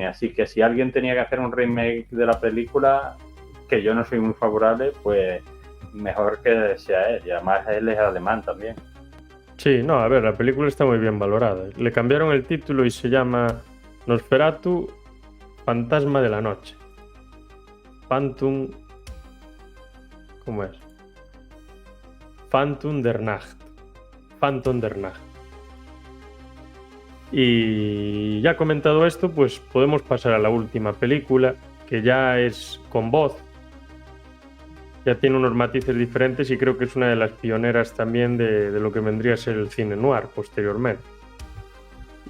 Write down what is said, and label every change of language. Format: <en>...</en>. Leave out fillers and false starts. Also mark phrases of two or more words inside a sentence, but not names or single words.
<es>Así que si alguien tenía que hacer un remake de la película, que yo no soy muy favorable, pues mejor que sea él. Y además él es alemán también. Sí, no, a ver, la película está muy bien valorada. Le cambiaron el título y se llama Nosferatu, Fantasma de la Noche. Phantom... ¿Cómo es?</es> <de>Phantom der Nacht. Phantom der Nacht.</de> <es>Y ya comentado esto, pues podemos pasar a la última película, que ya es con voz. Ya tiene unos matices diferentes y creo que es una de las pioneras también de lo que vendría a ser el cine noir posteriormente.</es>